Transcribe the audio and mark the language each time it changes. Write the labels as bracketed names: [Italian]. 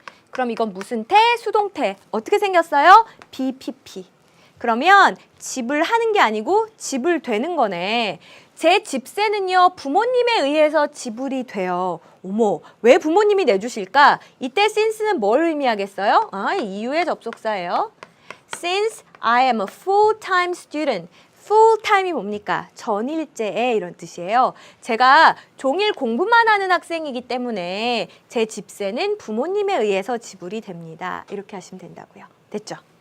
[Korean] 그럼 이건 무슨 태? 수동태. 어떻게 생겼어요? BPP. 그러면 지불하는 게 아니고 지불되는 거네. 제 집세는요, 부모님에 의해서 지불이 돼요. 어머, 왜 부모님이 내주실까? 이때 since는 뭘 의미하겠어요? 이유의 접속사예요. [English] Since I am a full-time student. [Korean] full-time이 뭡니까? 전일제에 이런 뜻이에요. 제가 종일 공부만 하는 학생이기 때문에 제 집세는 부모님에 의해서 지불이 됩니다. 이렇게 하시면 된다고요. 됐죠?